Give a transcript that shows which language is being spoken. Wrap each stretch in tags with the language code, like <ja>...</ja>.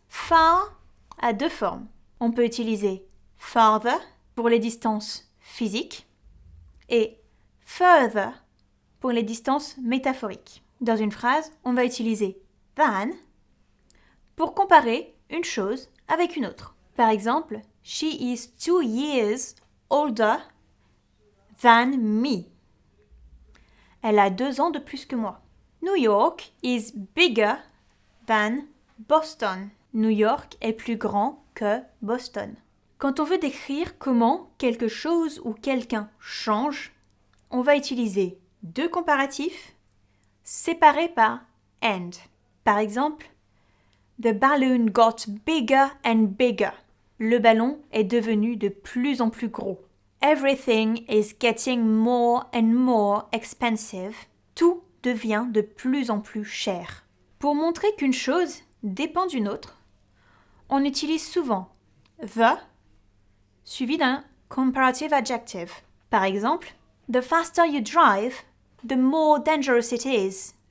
<fr>Far a deux formes. On peut utiliser farther pour les distances physiques et further pour les distances métaphoriques. Dans une phrase, on va utiliser than pour comparer une chose avec une autre. Par exemple,</fr> <en>she is 2 years older than me.</en> <fr>Elle a 2 ans de plus que moi.</fr> <en>New York is bigger than Boston.</en> <fr>New York est plus grand que Boston. Quand on veut décrire comment quelque chose ou quelqu'un change, on va utiliser deux comparatifs séparés par and. Par exemple,</fr> <en>the balloon got bigger and bigger.</en> <fr>Le ballon est devenu de plus en plus gros.</fr> <en>Everything is getting more and more expensive.</en> <fr>Tout devient de plus en plus cher. Pour montrer qu'une chose dépend d'une autre, on utilise souvent the suivi d'un comparative adjective. Par exemple,</fr> <en>the faster you drive, the more dangerous it is.</en>